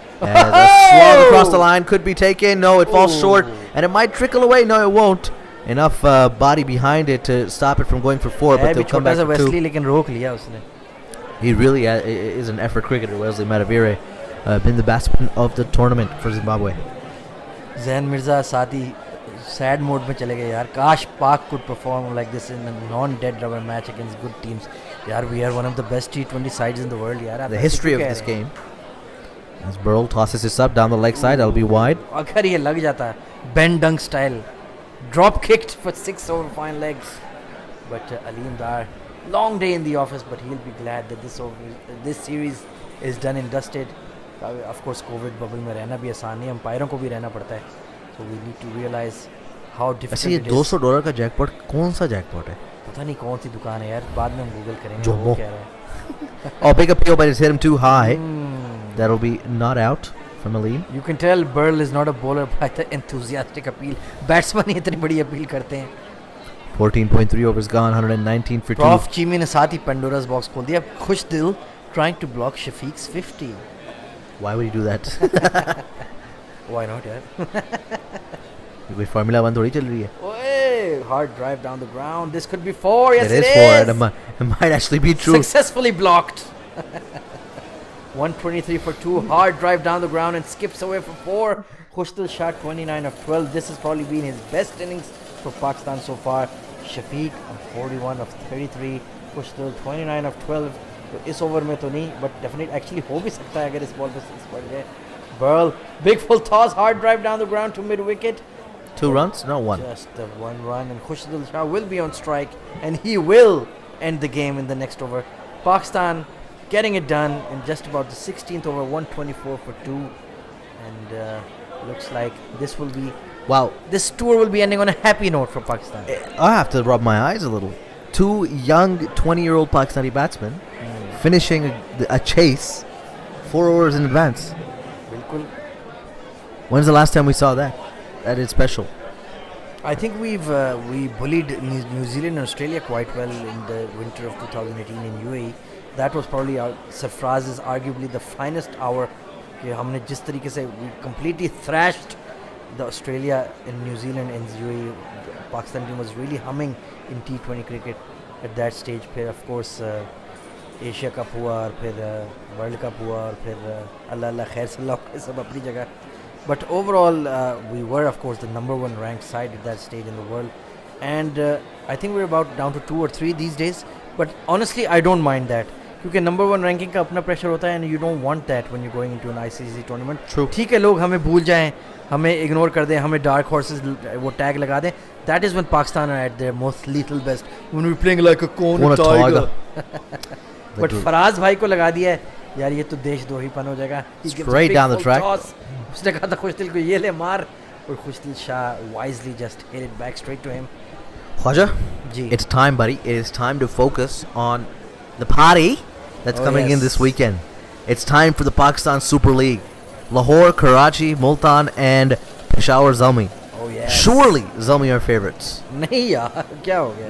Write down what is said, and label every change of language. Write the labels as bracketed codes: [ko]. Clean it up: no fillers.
[en] As a slog across the line could be taken. No, it falls short, and it might trickle away. No, it won't. Enough body behind it to stop it from going for 4, but they'll come back for 2. [hi] लेकिन रोक लिया उसने। [en] He really is an effort cricketer, Wesley Matavire. Been the batsman of the tournament for Zimbabwe. [hi] Jain Mirza साथ ही sad mode में चले गए यार। काश [en] Pak could perform like this in a non-dead rubber match against good teams. यार we are one of the best T20 sides in the world यार। The history of this game. As Burrell tosses this up down the leg side, that'll be wide. [hi] अगर ये लग जाता है, [en] Ben Dunk style, drop kicked for 6 over fine legs. But Aleem Dar, long day in the office, but he'll be glad that this series is done and dusted. Of course, [hi] COVID bubble में रहना भी आसान नहीं, अंपायरों को भी रहना पड़ता है. [en] So we need to realize how difficult [hi] ऐसे ये [en] it is. [hi] $200 का जैकपॉट कौन सा जैकपॉट है? पता नहीं कौन सी दुकान है यार, बाद में हम गूगल करेंगे Jumbo. वो क्या है. [en] Oh, big appeal, but it's hit him too high. That'll be not out from Aleem. You can tell Burl is not a bowler by the enthusiastic appeal. [hi] Batsman ही इतनी बड़ी अपील करते हैं. [en] 14.3 overs gone, 119 for 2. [hi] Prof चीमी ने साथ ही पेंडोरा's box खोल दिया. [en] Khushdil trying to block Shafiq's 50. Why would he do that? Why not यार? [hi] कोई Formula 1 थोड़ी चल रही है. [en] Oy, hard drive down the ground. This could be 4. Yes, It is 4, and it might actually be true. Successfully blocked. 123 for 2. Hard drive down the ground and skips away for 4. Khushdil shot 29 of 12. This has probably been his best innings for Pakistan so far. Shafiq 41 of 33. Khushdil 29 of 12. [hi] तो इस over में तो नहीं, [en] but definitely actually [hi] हो भी सकता है अगर इस बॉल पे 6 पड़ जाए. [en] Burl, big full toss, hard drive down the ground to mid wicket. 2 runs? No, 1. Just the 1 run, and Khushdil Shah will be on strike, and he will end the game in the next over. Pakistan getting it done in just about the 16th over, 124 for 2, and looks like this will be. Wow. This tour will be ending on a happy note for Pakistan. I have to rub my eyes a little. 2 young 20-year-old Pakistani batsmen finishing a chase 4 overs in advance. [hi] Bilkul. [en] When's the last time we saw that? That is special. I think we bullied New Zealand and Australia quite well in the winter of 2018 in UAE. That was probably Sarfraz's arguably the finest hour. [hi] कि हमने जिस तरीके से [en] we completely thrashed the Australia and New Zealand and UAE. Pakistan team was really humming in T20 cricket at that stage. [hi] फिर [en] of course [hi] Asia cup हुआ और फिर world cup हुआ और फिर अल्लाह अल्लाह खैर सल्लल्लाहु सब अपनी जगह. [en] But overall, we were of course the number 1 ranked side at that stage in the world, and I think we're about down to 2 or 3 these days. But honestly, I don't mind that. [hi] क्योंकि number 1 ranking का अपना pressure होता है, [en] And you don't want that when you going into an ICC tournament. [hi] ठीक है, लोग हमें भूल जाएं, हमें इग्नोर कर दें, हमें डार्क हॉर्सेस वो टैग लगा दें. [en] That is when Pakistan are at their most lethal best, when we playing like a corner tiger. [hi] But Faraz भाई को लगा दिया है यार, ये तो देशद्रोहीपन हो जाएगा. [en] Straight down the track. [hi] उसने कहा था खुशदिल को ये ले मार, और खुशदिल Shah [en] wisely just hit it back straight to him. Khwaja, [hi] ji. [en] it's time, buddy. It is time to focus on the party that's coming in this weekend. It's time for the Pakistan Super League. Lahore, Karachi, Multan, and Peshawar Zalmi. Oh yes. Surely Zalmi are favorites. [hi] नहीं यार, क्या हो गया?